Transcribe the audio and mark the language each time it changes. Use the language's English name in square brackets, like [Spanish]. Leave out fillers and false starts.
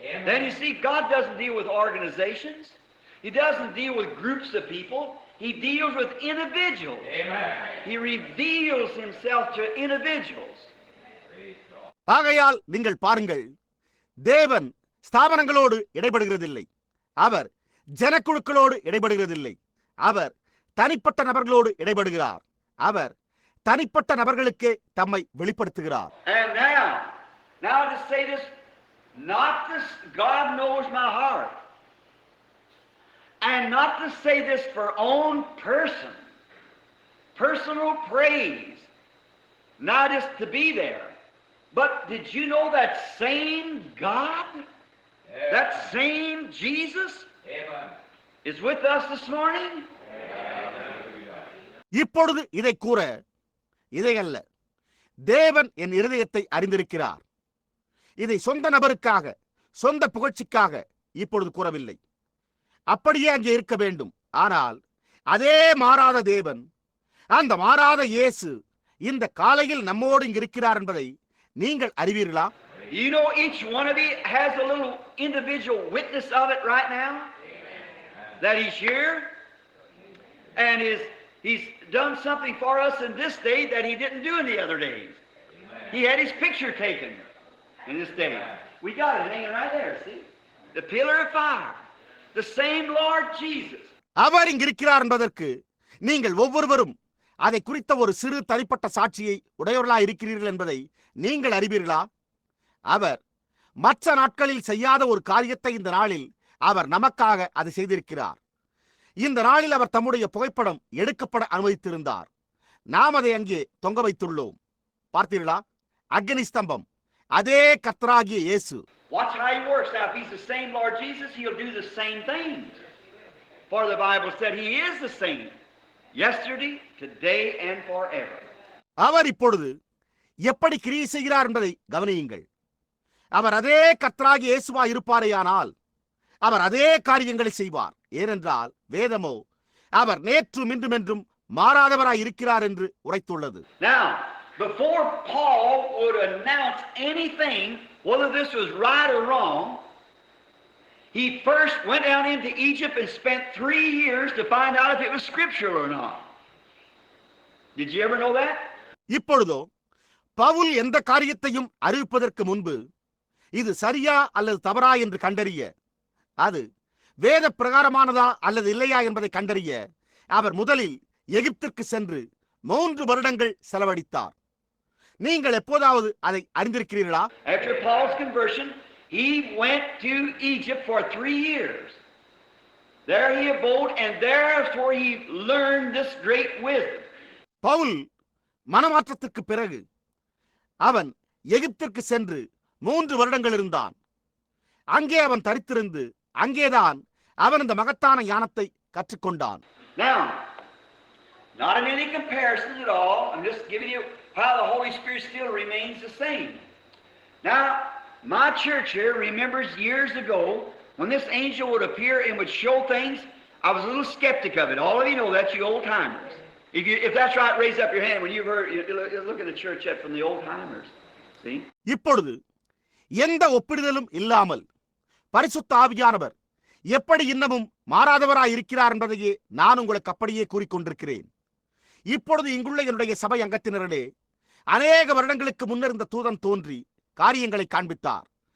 [English] Then you see, God doesn't deal with organizations. He doesn't deal with groups of people. He deals with individuals. Amen. He reveals himself to individuals. [Tamil] ஆகையால் நீங்கள் பாருங்கள், தேவன் ஸ்தாபனங்களோடு இடைபடுகிறதில்லை. அவர் ஜனக்குழுக்களோடு இடைபடுகிறதில்லை. அவர் தனிப்பட்ட நபர்களோடு இடைபடுகிறார். அவர் தனிப்பட்ட நபர்களுக்கே தம்மை வெளிப்படுத்துகிறார். [English] And now to say this, not this, God knows my heart. And not to say this for own personal praise, not just to be there. But did you know that same God, that same Jesus is with us this morning? [Tamil] இப்பொழுது இதை கூற இதை அல்ல, தேவன் என் இருதயத்தை அறிந்திருக்கிறார். இதை சொந்த நபருக்காக, சொந்த புகழ்ச்சிக்காக இப்பொழுது கூறவில்லை. அப்படியே அங்கே இருக்க வேண்டும். ஆனால் அதே மாறாத தேவன், அந்த மாறாத இயேசு இந்த காலையில் நம்மோடு இங்கு இருக்கிறார் என்பதை நீங்கள் அறிவீர்களா? [English] You know, each one of you has a little individual witness of it right now. That he's here and he's done something for us in this day that he didn't do in the other days. He had his picture taken in this day. We got it hanging right there, see? The pillar of fire. The same Lord Jesus. [Tamil] அவர் இங்கு இருக்கிறார் என்பதற்கு நீங்கள் ஒவ்வொருவரும் அதை குறித்த ஒரு சிறு தனிப்பட்ட சாட்சியை உடையவர்களாக இருக்கிறீர்கள் என்பதை நீங்கள் அறிவீர்களா? அவர் மற்ற நாட்களில் செய்யாத ஒரு காரியத்தை இந்த நாளில் அவர் நமக்காக அதை செய்திருக்கிறார். இந்த நாளில் அவர் தம்முடைய புகைப்படம் எடுக்கப்பட அனுமதித்திருந்தார். நாம் அதை அங்கே தொங்க வைத்துள்ளோம். பார்த்தீர்களா? அக்னி ஸ்தம்பம், அதே கர்த்தராகிய இயேசு. [English] Watch how he works. Now, if he's the same Lord Jesus, he'll do the same things. For the Bible said he is the same, yesterday, today, and forever. [Tamil] அவர் இப்பொழுது எப்படி கிரியை செய்கிறார் என்பதை கவனியுங்கள். அவர் அதே கர்த்தராகிய இயேசுவா இருப்பாரேயானால் அவர் அதே காரியங்களை செய்வார். ஏனென்றால் வேதமோ அவர் நேற்றும் இன்றும் என்றும் மாறாதவராய் இருக்கிறார் என்று உரைத்துள்ளது. [English] Now, before Paul would announce anything, whether this was right or wrong, he first went down into Egypt and spent 3 years to find out if it was scriptural or not. Did you ever know that? [Tamil] இப்பொழுதோ பவுல் எந்த காரியத்தையும் அறிவிப்பதற்கு முன்பு இது சரியா அல்லது தவறா என்று கண்டறிய, அது வேத பிரகாரமானதா அல்லது இல்லையா என்பதை கண்டறிய அவர் முதலில் எகிப்திற்கு சென்று 3 வருடங்கள் செலவழித்தார். நீங்கள் எப்போதாவது அதை அறிந்திருக்கிறீர்களா? [English] After Paul's conversion, he went to Egypt for 3 years. There he abode, and there's where he learned this great wisdom. [Tamil] Pavul மனமாற்றத்திற்கு பிறகு அவன் எகிப்திற்கு சென்று 3 வருடங்கள் இருந்தான். அங்கே அவன் தரித்திருந்து அங்கேதான் அவன் இந்த மகத்தான ஞானத்தை கற்றுக்கொண்டான். [English] Now, not in any comparison at all. I'm just giving you how the Holy Spirit still remains the same. Now, my church here remembers years ago when this angel would appear and would show things. I was a little skeptic of it. All of you know that, you old timers. If that's right, raise up your hand when you've heard. Look at the church yet from the old timers. See? [Tamil] இப்பொழுது எந்த ஒப்பிடுதலும் இல்லாமல் பரிசுத்த ஆவியானவர் எப்படி இன்னமும் மாறாதவராய் இருக்கிறார் என்பதையே நான் உங்களுக்கு அப்படியே கூறிக்கொண்டிருக்கிறேன். இப்பொழுது இங்குள்ள என்னுடைய சபை அங்கத்தினரிலே அநேக வருடங்களுக்கு முன்னர் இந்த தூதன் தோன்றி காரியங்களை காண்பித்தார்.